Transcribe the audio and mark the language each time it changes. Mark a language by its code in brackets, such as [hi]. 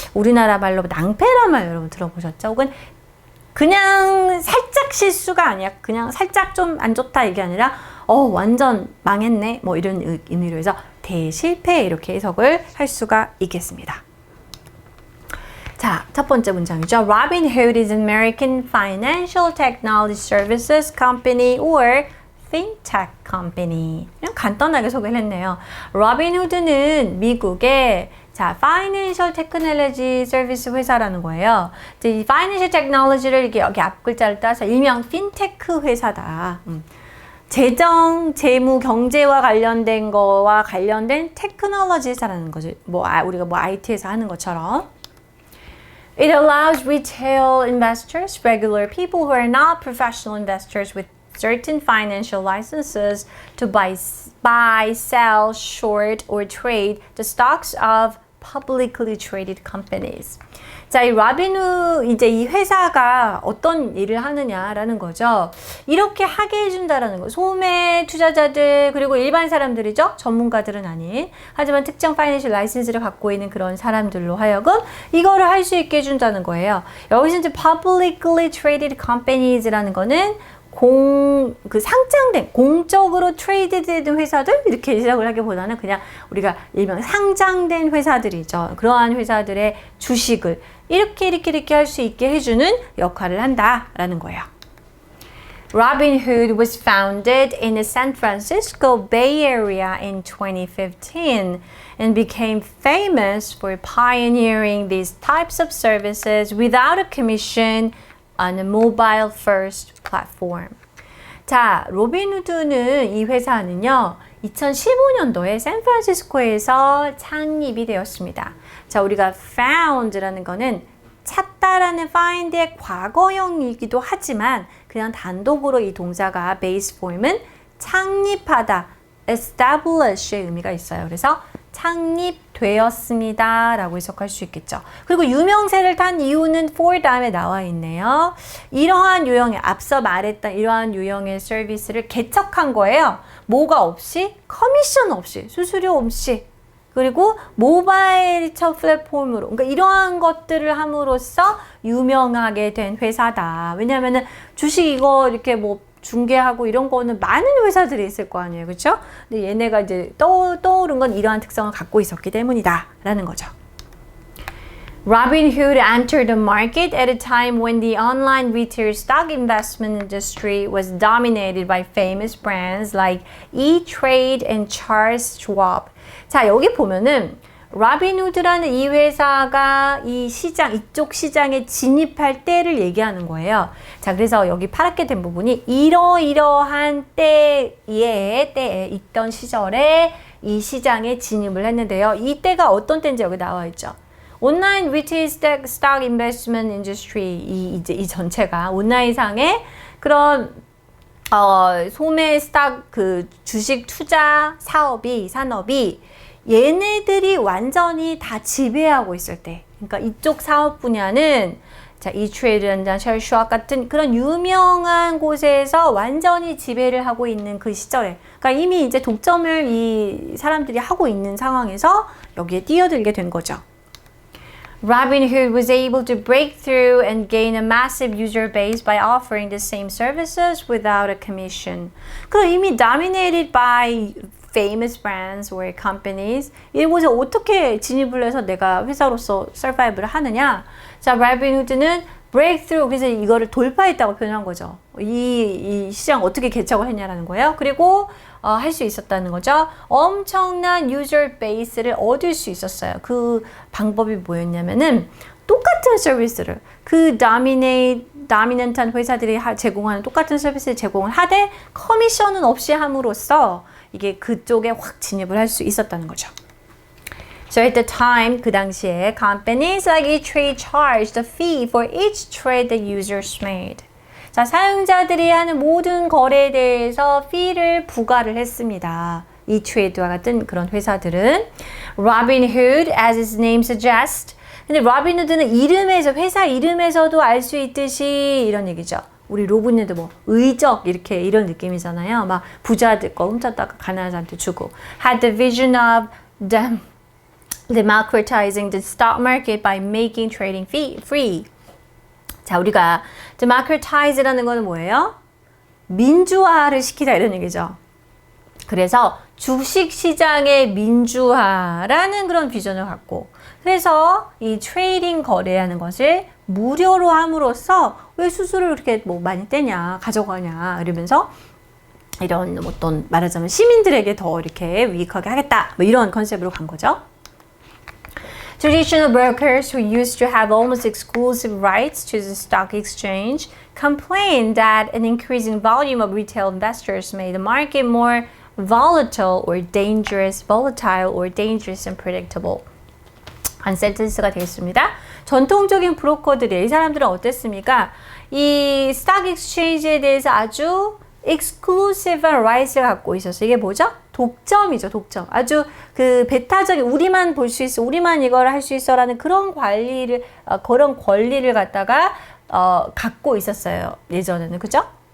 [ko] 우리나라 말로 낭패란 말 여러분 들어보셨죠? 혹은 그냥 살짝 실수가 아니야. 그냥 살짝 좀 안 좋다 이게 아니라 완전 망했네 뭐 이런 의미로 해서 대실패 이렇게 해석을 할 수가 있겠습니다. 자, 첫 번째 문장이죠. [en] Robin Hood is an American financial technology services company or fintech company. [ko] 그냥 간단하게 소개를 했네요. Robin Hood는 미국의 [en] financial technology service [ko] 회사라는 거예요. 이제 이 financial technology를 이렇게 여기 앞 글자를 따서 일명 핀테크 회사다. 재정, 재무, 경제와 관련된 거와 관련된 테크놀로지 회사라는 거죠. 우리가 IT에서 하는 것처럼. [en] It allows retail investors, regular people who are not professional investors with certain financial licenses to buy, sell, short, or trade the stocks of publicly traded companies. [ko] 자, 이 라빈후 이제 이 회사가 어떤 일을 하느냐라는 거죠. 이렇게 하게 해준다라는 거. 소매 투자자들 그리고 일반 사람들이죠. 전문가들은 아닌. 하지만 특정 파이낸셜 라이센스를 갖고 있는 그런 사람들로 하여금 이거를 할 수 있게 해준다는 거예요. 여기서 이제 [en] publicly traded companies [ko] 라는 거는 상장된, 공적으로 트레이드된 회사들? 이렇게 해석을 하기보다는 그냥 우리가 일명 상장된 회사들이죠. 그러한 회사들의 주식을 이렇게 할 수 있게 해주는 역할을 한다라는 거예요. [en] Robin Hood was founded in the San Francisco Bay Area in 2015 and became famous for pioneering these types of services without a commission on a mobile first platform. [ko] 자, 로빈후드는 이 회사는요. 2015년도에 샌프란시스코에서 창립이 되었습니다. 자, 우리가 found라는 거는 찾다라는 find의 과거형이기도 하지만 그냥 단독으로 이 동사가 base form은 창립하다, establish의 의미가 있어요. 그래서 창립되었습니다 라고 해석할 수 있겠죠. 그리고 유명세를 탄 이유는 for 다음에 나와 있네요. 이러한 유형의 앞서 말했던 이러한 유형의 서비스를 개척한 거예요. 뭐가 없이? 커미션 없이, 수수료 없이. 그리고 모바일 플랫폼으로, 그러니까 이러한 것들을 함으로써 유명하게 된 회사다. 왜냐면은 주식 이거 이렇게 중개하고 이런 거는 많은 회사들이 있을 거 아니에요. 그렇죠? 근데 얘네가 이제 떠오른 건 이러한 특성을 갖고 있었기 때문이다 라는 거죠. [en] Robin Hood entered the market at a time when the online retail stock investment industry was dominated by famous brands like E-Trade and Charles Schwab. [ko] 자, 여기 보면은 라빈후드라는 이 회사가 이쪽 시장에 진입할 때를 얘기하는 거예요. 자, 그래서 여기 파랗게 된 부분이 이러이러한 때에 있던 시절에 이 시장에 진입을 했는데요. 이 때가 어떤 때인지 여기 나와 있죠. 온라인 리테일 스톡 인베스트먼트 인더스트리 이 전체가 온라인상의 그런 소매 스탁 그 주식 투자 산업이 얘네들이 완전히 다 지배하고 있을 때, 그러니까 이쪽 사업 분야는 자, 이트레이드나 셜슈아 같은 그런 유명한 곳에서 완전히 지배를 하고 있는 그 시절에, 그러니까 이미 이제 독점을 이 사람들이 하고 있는 상황에서 여기에 뛰어들게 된 거죠. [en] Robinhood was able to break through and gain a massive user base by offering the same services without a commission. [ko] 그럼 이미 [en] dominated by famous brands or companies, [ko] 이곳에 어떻게 진입을 해서 내가 회사로서 survive를 하느냐? 자, Robinhood는 breakthrough, 그래서 이거를 돌파했다고 표현한 거죠. 이 시장 어떻게 개척을 했냐라는 거예요. 그리고 할 수 있었다는 거죠. 엄청난 유저 베이스를 얻을 수 있었어요. 그 방법이 뭐였냐면은 똑같은 서비스를 그 다미넌트한 회사들이 제공하는 똑같은 서비스를 제공을 하되 커미션은 없이 함으로써 이게 그쪽에 확 진입을 할 수 있었다는 거죠. [en] So at the time, [ko] 그 당시에 [en] companies like E-Trade charged a fee for each trade the users made. [ko] 자, 사용자들이 하는 모든 거래에 대해서 fee를 부과를 했습니다. [en] E-Trade와 [ko] 같은 그런 회사들은 [en] Robinhood, as its name suggests. [ko] 근데 Robinhood는 이름에서, 회사 이름에서도 알 수 있듯이 이런 얘기죠. 우리 로봇네도 뭐 의적 이렇게 이런 느낌이잖아요. 막 부자들 거 훔쳤다가 가난한한테 주고. [en] Had the vision of democratizing the stock market by making trading free. [ko] 자, 우리가 democratize라는 거는 뭐예요? 민주화를 시키다 이런 얘기죠. 그래서 주식 시장의 민주화라는 그런 비전을 갖고, 그래서 이 트레이딩 거래하는 것을 무료로 함으로써 왜 수수료를 이렇게 뭐 많이 떼냐, 가져가냐 이러면서 이런 어떤 말하자면 시민들에게 더 이렇게 유익하게 하겠다, 뭐 이런 컨셉으로 간 거죠. [en] Traditional brokers who used to have almost exclusive rights to the stock exchange complained that an increasing volume of retail investors made the market more volatile or dangerous and predictable. [ko] 한 센텐스가 되겠습니다. 전통적인 브로커들이, 이 사람들은 어땠습니까? 이 스탁 익스체인지에 대해서 아주 exclusive한 rights를 갖고 있었어요. 이게 뭐죠? 독점이죠, 독점. 아주 그 배타적인, 우리만 볼 수 있어, 우리만 이걸 할 수 있어라는 그런 그런 권리를 갖다가 갖고 있었어요. 예전에는, 그죠?